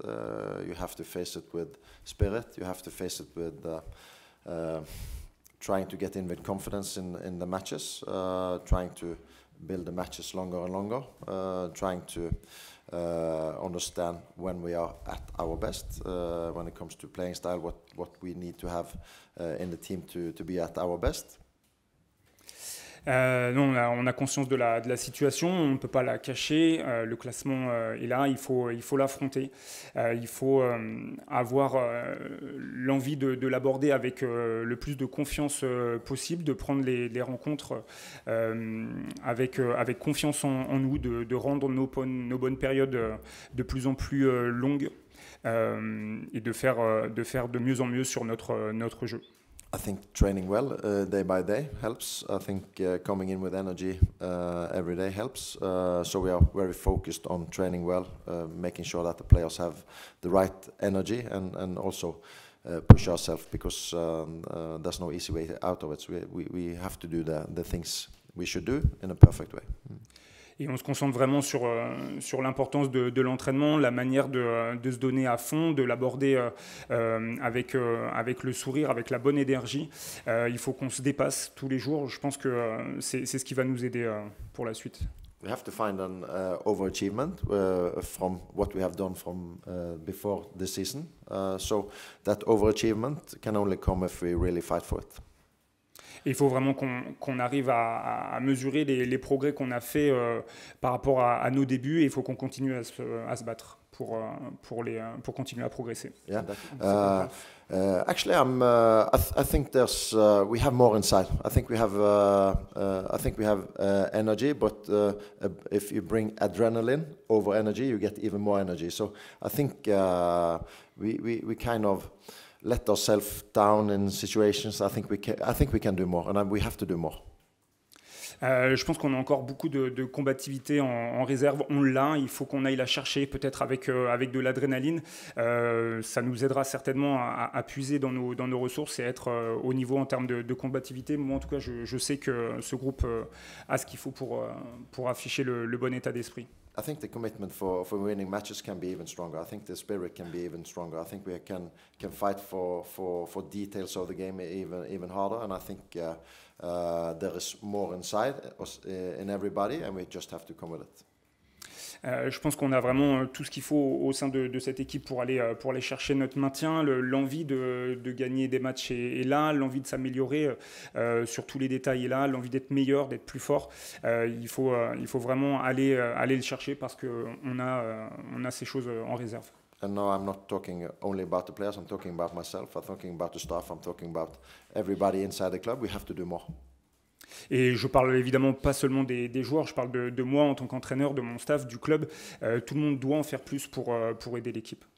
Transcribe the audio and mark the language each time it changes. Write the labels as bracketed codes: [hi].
[en] You have to face it with spirit. You have to face it with trying to get in with confidence in the matches, trying to build the matches longer and longer, trying to understand when we are at our best, when it comes to playing style, what we need to have in the team to be at our best. [fr] Non, on a conscience de la situation, on ne peut pas la cacher, le classement est là, il faut l'affronter, il faut avoir l'envie de l'aborder avec le plus de confiance possible, de prendre les rencontres avec confiance en nous, de rendre nos bonnes périodes de plus en plus longues et de faire de mieux en mieux sur notre jeu. [en] I think training well day by day helps. I think coming in with energy every day helps. So we are very focused on training well, making sure that the players have the right energy and also push ourselves because there's no easy way out of it. So we have to do the things we should do in a perfect way. [fr] Et on se concentre vraiment sur l'importance de l'entraînement, la manière de se donner à fond, de l'aborder avec le sourire, avec la bonne énergie. Il faut qu'on se dépasse tous les jours. Je pense que c'est ce qui va nous aider pour la suite. [en] We have to find an overachievement from what we have done from before this season. So that overachievement can only come if we really fight for it. [fr] Et il faut vraiment qu'on arrive à mesurer les progrès qu'on a fait par rapport à nos débuts et il faut qu'on continue à se battre pour continuer à progresser. [en] Yeah. Actually, I think there's we have more inside. I think we have energy, but if you bring adrenaline over energy, you get even more energy. So I think we kind of let ourselves down in situations. I think we can do more, and we have to do more. [fr] Je pense qu'on a encore beaucoup de combativité en réserve. On l'a, il faut qu'on aille la chercher, peut-être avec de l'adrénaline. Ça nous aidera certainement à puiser dans nos ressources et être au niveau en termes de combativité. Moi, en tout cas, je sais que ce groupe a ce qu'il faut pour afficher le bon état d'esprit. [en] I think the commitment for winning matches can be even stronger. I think the spirit can be even stronger. I think we can fight for details of the game even harder. And I think there is more inside us, in everybody, and we just have to come with it. [fr] Je pense qu'on a vraiment tout ce qu'il faut au sein de cette équipe pour aller chercher notre maintien. L'envie de gagner des matchs est là, l'envie de s'améliorer sur tous les détails est là, l'envie d'être meilleur, d'être plus fort. Il faut vraiment aller le chercher parce qu'on a ces choses en réserve. [en] And now I'm not talking only about the players, I'm talking about myself, I'm talking about the staff, I'm talking about everybody inside the club. We have to do more. [fr] Et je parle évidemment pas seulement des joueurs, je parle de moi en tant qu'entraîneur, de mon staff, du club. Tout le monde doit en faire plus pour aider l'équipe.